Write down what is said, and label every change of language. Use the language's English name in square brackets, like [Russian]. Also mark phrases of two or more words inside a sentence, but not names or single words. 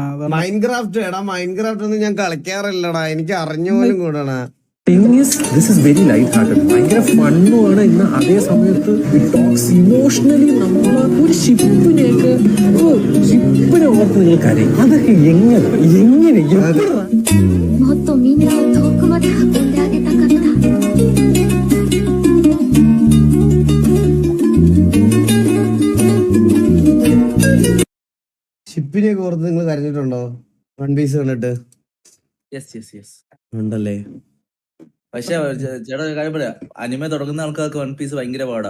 [Malayalam] മൈൻക്രാഫ്റ്റ് ഒന്നും ഞാൻ കളിക്കാറില്ലടാ, എനിക്ക് അറിഞ്ഞ പോലും കൂടാണ്. [English] this is very light hearted, [Malayalam] ഭയങ്കര ഫണ്ണുമാണ്. ഇന്ന് അതേ സമയത്ത് [English] talks emotionally [Malayalam] നമ്മള് ഒരു ഷിപ്പിനെ ഓർത്ത് നിങ്ങൾ കരയും. അതൊക്കെ എങ്ങനെ [Japanese] もっとみんなを遠くまで運んであげたかった。 [Malayalam] ഷിപ്പിനെയൊക്കെ ഓർത്ത് നിങ്ങൾ കരഞ്ഞിട്ടുണ്ടോ? വൺ പീസ് കണ്ടിട്ട്? ഉണ്ടല്ലേ? പക്ഷെ ചേട്ടാ കാര്യം പറയാ, അനിമ തുടങ്ങുന്ന ആൾക്കാർക്ക് വൺ പീസ് ഭയങ്കര പാടാ.